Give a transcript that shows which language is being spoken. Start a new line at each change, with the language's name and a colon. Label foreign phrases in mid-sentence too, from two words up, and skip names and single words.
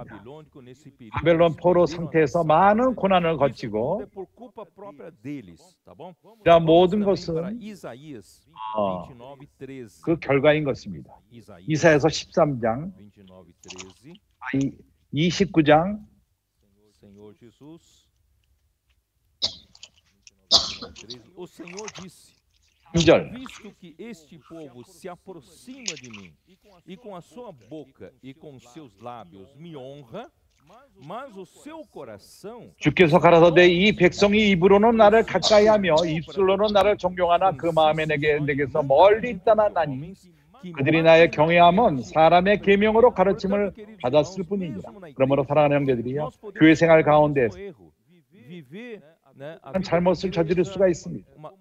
Korean: 바벨론 포로 상태에서 많은 고난을 거치고 이러한 모든 것은 그 결과인 것입니다. 이사야서 13장 29장 3절.
Portuguese: Visto que este povo se aproxima de mim e com a sua boca e com seus lábios me honra, mas o seu coração
Korean: 주께서 가라사대 이 백성이 입으로는 나를 가까이하며 입술로는 나를 존경하나 그 마음에 내게서 멀리 있다나 나니 그들이 나의 경외함은 사람의 계명으로 가르침을 받았을 뿐이니라. 그러므로 사랑하는 형제들이여, 교회 생활 가운데 잘못을 저지를 수가 있습니다.